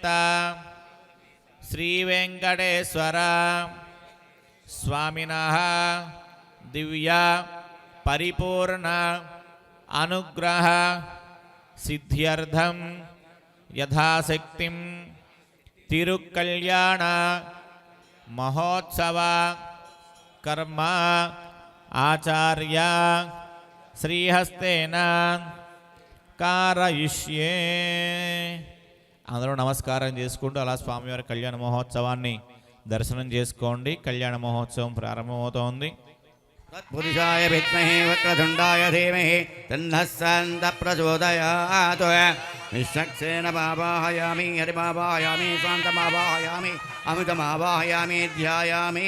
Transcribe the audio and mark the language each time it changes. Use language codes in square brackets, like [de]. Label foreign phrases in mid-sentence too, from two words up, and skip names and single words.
[sa] श्री वेंकटेश्वर स्वामिनः दिव्य परिपूर्ण अनुग्रह सिद्ध्यर्थं यथाशक्तिं तिरुकल्याण महोत्सव कर्म आचार्य श्रीहस्तेन कारयिष्ये. [te] అందరూ నమస్కారం చేసుకుంటూ అలా స్వామివారి కళ్యాణ మహోత్సవాన్ని దర్శనం చేసుకోండి. కళ్యాణ మహోత్సవం ప్రారంభమవుతోంది. [sa] తత్పురుషాయ విద్మహే వక్రతుండాయ ధీమహి తన్నః సन्तः ప్రచోదయాత్. నిశ్చక్సేన భావాహయామి హరిమావాహయామి శాంతమావాహయామి అమృతమావాహయామి ధ్యాయామి.